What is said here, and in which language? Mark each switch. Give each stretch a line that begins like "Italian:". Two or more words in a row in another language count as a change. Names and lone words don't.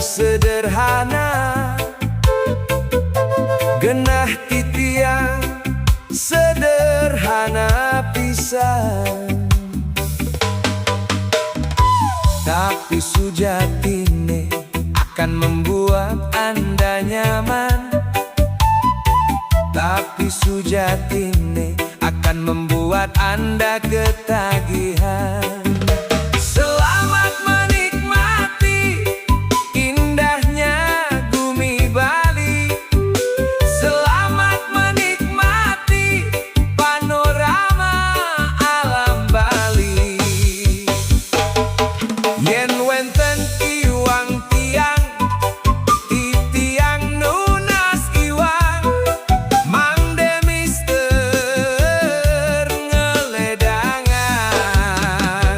Balinese: sederhana, genah titiang sederhana pisan.
Indonesian: Tapi sujatine akan membuat Anda nyaman. Tapi sujatine akan membuat Anda ketagihan. Selamat menikmati indahnya bumi Bali. Selamat menikmati panorama alam Bali.
Balinese: Yen wenten iwang tiang, titiang nunas iwang, mangde mister ngeledangan.